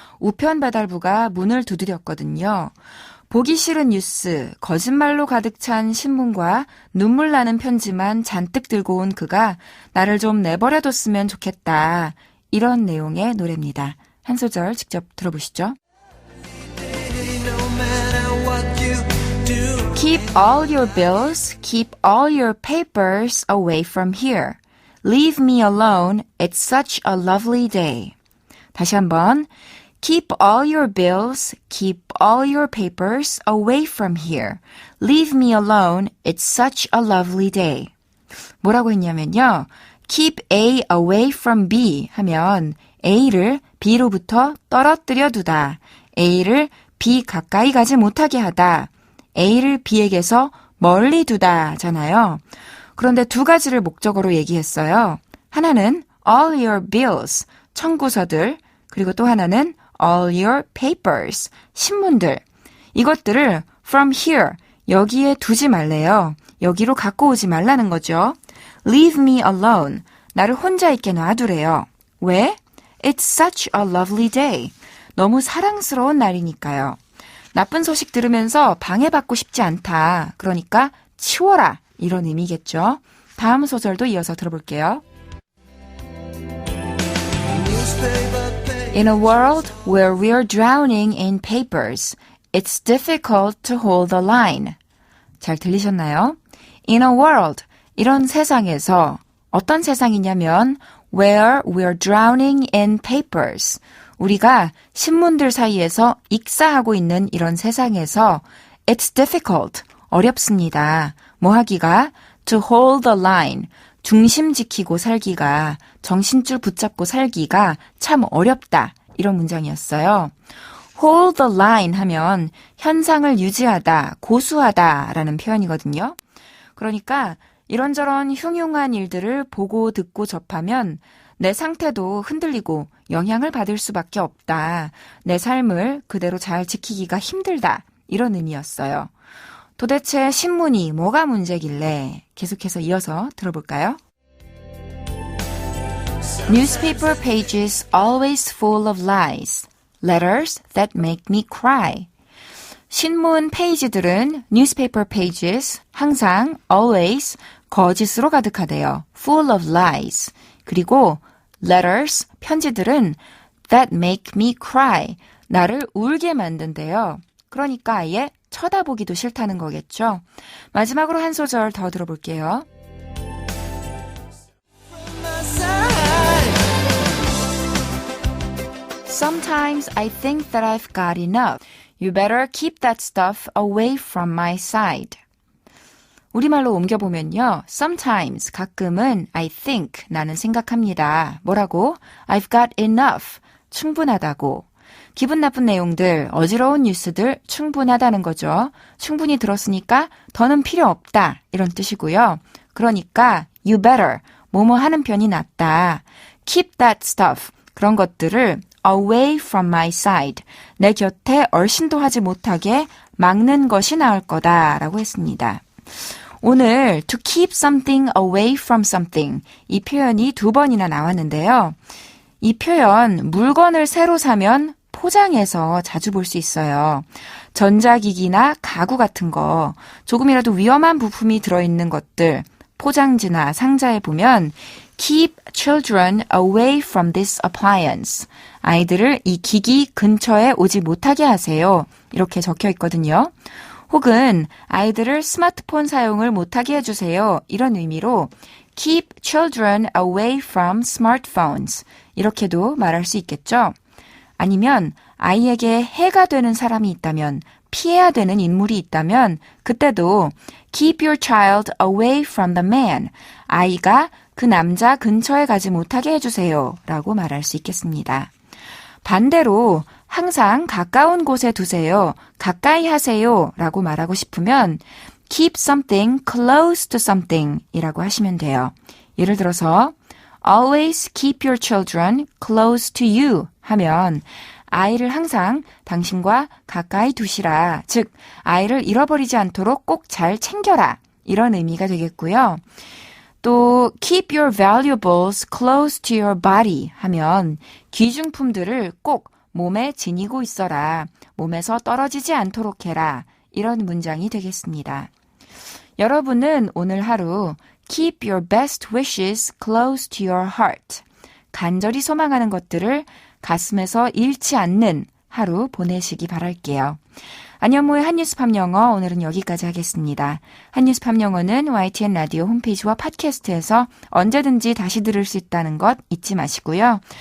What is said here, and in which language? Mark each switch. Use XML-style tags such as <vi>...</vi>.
<ko>우편 배달부가 문을 두드렸거든요. 보기 싫은 뉴스, 거짓말로 가득 찬 신문과 눈물 나는 편지만 잔뜩 들고 온 그가 나를 좀 내버려뒀으면 좋겠다. 이런 내용의 노래입니다. 한 소절 직접 들어보시죠.</ko> <en>Keep all your bills, keep all your papers away from here. Leave me alone, it's such a lovely day.</en> <ko>다시 한번.</ko> <en>Keep all your bills, keep all your papers away from here. Leave me alone, it's such a lovely day.</en> <ko>뭐라고 했냐면요.</ko> <en>Keep A away from B</en> <ko>하면 A를 B로부터 떨어뜨려 두다. A를 B 가까이 가지 못하게 하다. A를 B에게서 멀리 두다잖아요. 그런데 두 가지를 목적어로 얘기했어요. 하나는</ko> <en>all your bills,</en> <ko>청구서들, 그리고 또 하나는</ko> <en>all your papers,</en> <ko>신문들. 이것들을 from here, 여기에 두지 말래요. 여기로 갖고 오지 말라는 거죠.</ko> <en>Leave me alone.</en> <ko>나를 혼자 있게 놔두래요. 왜?</ko> <en>It's such a lovely day.</en> <ko>너무 사랑스러운 날이니까요. 나쁜 소식 들으면서 방해받고 싶지 않다. 그러니까 치워라. 이런 의미겠죠. 다음 소절도 이어서 들어볼게요.</ko> <en>In a world where we're drowning in papers, it's difficult to hold the line.</en> <ko>잘 들리셨나요?</ko> <en>In a world,</en> <ko>이런 세상에서 어떤 세상이냐면</ko> <en>where we're drowning in papers.</en> <ko>우리가 신문들 사이에서 익사하고 있는 이런 세상에서</ko> <en>it's difficult,</en> <ko>어렵습니다. 뭐 하기가?</ko> <en>To hold the line,</en> <ko>중심 지키고 살기가, 정신줄 붙잡고 살기가 참 어렵다. 이런 문장이었어요.</ko> <en>Hold the line</en> <ko>하면 현상을 유지하다, 고수하다 라는 표현이거든요. 그러니까 이런저런 흉흉한 일들을 보고 듣고 접하면 내 상태도 흔들리고 영향을 받을 수밖에 없다. 내 삶을 그대로 잘 지키기가 힘들다. 이런 의미였어요. 도대체 신문이 뭐가 문제길래? 계속해서 이어서 들어볼까요?</ko> <en>Newspaper pages always full of lies. Letters that make me cry.</en> <ko>신문 페이지들은</ko> <en>newspaper pages</en> <ko>항상</ko> <en>always</en> <ko>거짓으로 가득하대요.</ko> <en>Full of lies.</en> <ko>그리고</ko> <en>letters</en> <ko>편지들은</ko> <en>that make me cry.</en> <ko>나를 울게 만든대요. 그러니까 아예 쳐다보기도 싫다는 거겠죠. 마지막으로 한 소절 더 들어볼게요.</ko> <en>Sometimes I think that I've got enough. You better keep that stuff away from my side.</en> <ko>우리말로 옮겨보면요.</ko> <en>Sometimes,</en> <ko>가끔은</ko> <en>I think,</en> <ko>나는 생각합니다. 뭐라고?</ko> <en>I've got enough,</en> <ko>충분하다고. 기분 나쁜 내용들, 어지러운 뉴스들 충분하다는 거죠. 충분히 들었으니까 더는 필요 없다. 이런 뜻이고요. 그러니까</ko> <en>you better,</en> <ko>뭐뭐 하는 편이 낫다.</ko> <en>Keep that stuff,</en> <ko>그런 것들을</ko> <en>away from my side,</en> <ko>내 곁에 얼씬도 하지 못하게 막는 것이 나을 거다라고 했습니다. 오늘</ko> <en>to keep something away from something,</en> <ko>이 표현이 2번이나 나왔는데요. 이 표현 물건을 새로 사면 포장해서 자주 볼 수 있어요. 전자기기나 가구 같은 거, 조금이라도 위험한 부품이 들어있는 것들, 포장지나 상자에 보면</ko> <en>Keep children away from this appliance.</en> <ko>아이들을 이 기기 근처에 오지 못하게 하세요. 이렇게 적혀 있거든요. 혹은 아이들을 스마트폰 사용을 못하게 해주세요. 이런 의미로</ko> <en>Keep children away from smartphones.</en> <ko>이렇게도 말할 수 있겠죠. 아니면 아이에게 해가 되는 사람이 있다면, 피해야 되는 인물이 있다면 그때도</ko> <en>Keep your child away from the man.</en> <ko>아이가 그 남자 근처에 가지 못하게 해주세요. 라고 말할 수 있겠습니다. 반대로 항상 가까운 곳에 두세요. 가까이 하세요. 라고 말하고 싶으면</ko> <en>Keep something close to something</en> <ko>이라고 하시면 돼요. 예를 들어서</ko> <en>Always keep your children close to you</en> <ko>하면 아이를 항상 당신과 가까이 두시라. 즉, 아이를 잃어버리지 않도록 꼭 잘 챙겨라. 이런 의미가 되겠고요. 또</ko> <en>keep your valuables close to your body</en> <ko>하면 귀중품들을 꼭 몸에 지니고 있어라. 몸에서 떨어지지 않도록 해라. 이런 문장이 되겠습니다. 여러분은 오늘 하루</ko> <en>keep your best wishes close to your heart.</en> <ko>간절히 소망하는 것들을 가슴에서 잃지 않는 하루 보내시기 바랄게요. 안현모의 한뉴스팝 영어 오늘은 여기까지 하겠습니다. 한뉴스팝 영어는 YTN 라디오 홈페이지와 팟캐스트에서 언제든지 다시 들을 수 있다는 것 잊지 마시고요.</ko>